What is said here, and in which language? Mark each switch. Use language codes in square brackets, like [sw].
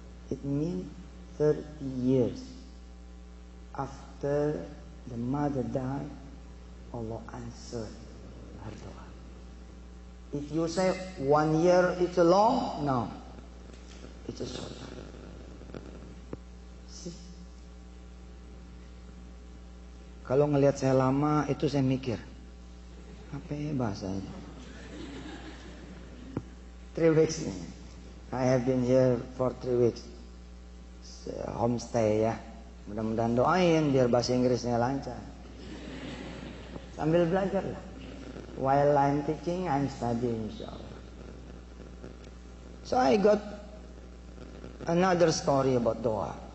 [en] It means 30 years after the mother died, Allah answered her dua. If you say 1 year it's a long, no, it's a short time. [id] Kalau ngelihat saya lama, itu saya mikir, apa ya bahasanya? [en] 3 weeks nih. I have been here for 3 weeks. [id] Homestay ya. Mudah-mudahan doain biar bahasa Inggrisnya lancar. Sambil belajar lah. [en] While I'm teaching, I'm studying insyaAllah. So I got another story about doa.